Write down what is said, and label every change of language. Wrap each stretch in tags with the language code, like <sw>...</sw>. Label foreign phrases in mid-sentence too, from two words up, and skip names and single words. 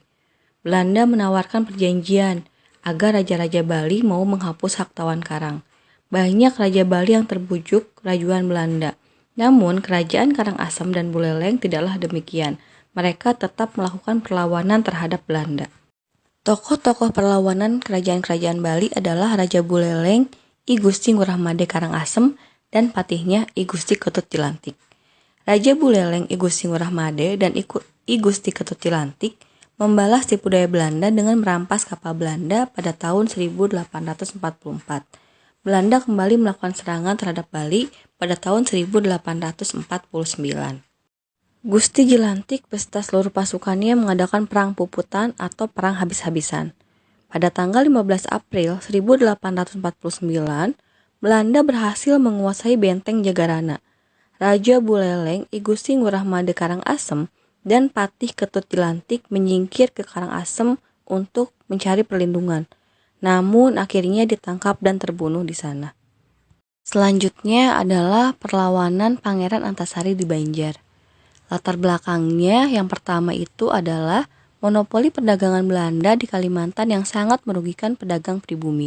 <id>Belanda menawarkan perjanjian agar raja-raja Bali mau menghapus hak tawan karang. Banyak raja Bali yang terbujuk rajuan Belanda. Namun kerajaan Karangasem dan Buleleng tidaklah demikian. Mereka tetap melakukan perlawanan terhadap Belanda. Tokoh-tokoh perlawanan kerajaan-kerajaan Bali adalah Raja Buleleng, I Gusti Ngurah Made Karangasem, dan patihnya I Gusti Ketut Jilantik. Raja Buleleng, I Gusti Ngurah Made, dan I Gusti Ketut Jilantik membalas tipu daya Belanda dengan merampas kapal Belanda pada tahun 1844. Belanda kembali melakukan serangan terhadap Bali pada tahun 1849. Gusti Jilantik beserta seluruh pasukannya mengadakan perang puputan atau perang habis-habisan. Pada tanggal 15 April 1849, Belanda berhasil menguasai benteng Jagarana. Raja Buleleng, I Gusti Ngurah Made Karangasem, dan Patih Ketut Jilantik menyingkir ke Karangasem untuk mencari perlindungan. Namun akhirnya ditangkap dan terbunuh di sana. Selanjutnya adalah perlawanan Pangeran Antasari di Banjar. Latar belakangnya yang pertama itu adalah monopoli perdagangan Belanda di Kalimantan yang sangat merugikan pedagang pribumi.</id>